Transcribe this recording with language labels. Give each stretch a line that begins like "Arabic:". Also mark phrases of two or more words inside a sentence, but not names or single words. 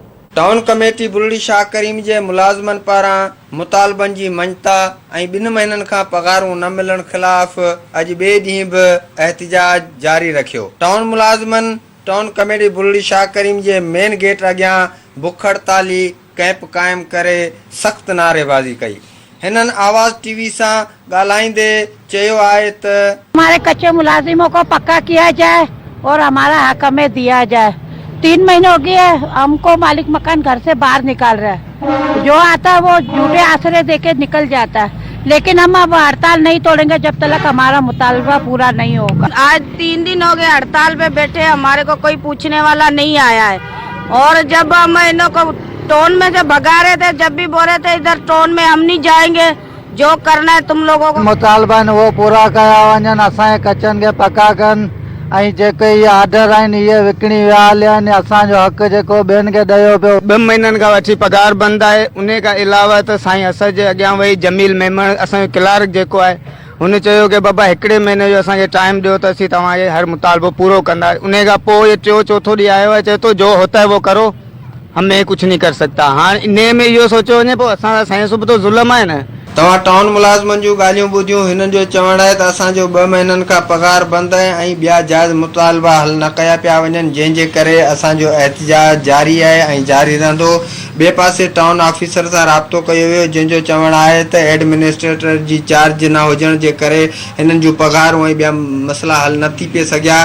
Sindhi: टाउन कमेटी बुरड़ी शाह करीम जे मुलाज़िमनि पारां मुतालबनि जी मञता ऐं 2 महीननि खां पगारूं न मिलण ख़िलाफ़ अॼु ॿिए ॾींहुं बि एहतजाज जारी रखियो। टाउन मुलाज़िमनि टाउन कमेटी बुरड़ी शाह करीम जे मेन गेट अॻियां बुख हड़ताली कैंप क़ाइमु करे सख़्त नारेबाज़ी कई। हिनन आवाज़ टीवी से ॻाल्हाईंदे चयो आहे त
Hindi: हमारे कच्चे मुलाजिमों को पक्का किया जाए और हमारा हक हमें दिया जाए। 3 महीने हो गए है, हमको मालिक मकान घर से बाहर निकाल रहा है। जो आता है वो झूठे आसरे देके निकल जाता है, लेकिन हम अब हड़ताल नहीं तोड़ेंगे जब तक हमारा मुतालबा पूरा नहीं होगा। आज 3 दिन हो गए हड़ताल पे बैठे, हमारे को कोई पूछने वाला नहीं आया है। और जब हम इन्हों को टोन में से भगा रहे थे, जब भी बोल रहे थे इधर टोन में हम नहीं जाएंगे, जो करना है तुम लोगों को
Sindhi: मुतालबा वो पूरा कया वञनि। असांजे कचनि खे पका कनि ऐं जेके इहे आर्डर आहिनि इहे विकिणी विया हलिया आहिनि। असांजो हक़ जेको ॿियनि खे ॾियो पियो 2 महीननि खां वठी पगार बंदि आहे। उन खां अलावा त साईं असर जे अॻियां वेही जमील मेमण असांजो क्लार्क जेको आहे हुन चयो कि बाबा 1 महीने जो असांखे टाइम ॾियो त असीं तव्हांजे हर मुतालबो पूरो कंदा। उन खां पोइ टियों चौथो ॾींहुं आयो आहे, चए थो
Hindi: जो होता है वो करो, हमें कुछ नहीं कर सकता।
Sindhi: हाँ इन में इहो सोचियो वञे पोइ असां साईं सुबुह तो ज़ुल्म आहे न। तव्हां टाउन मुलाज़िमनि जूं ॻाल्हियूं ॿुधियूं। हिननि जो चवणु आहे त असांजो 2 महीननि खां पगार बंदि आहे ऐं ॿिया जाइज़ मुतालबा हल न कया पिया वञनि, जंहिंजे करे असांजो एहतजाज जारी आहे ऐं जारी रहंदो। ॿिए पासे टाउन ऑफिसर सां राब्तो कयो वियो, जंहिंजो चवणु आहे त एडमिनिस्ट्रेटर जी चार्ज न हुजण जे करे हिननि जूं पगारूं ऐं ॿिया मसइला हल न थी पिए सघिया।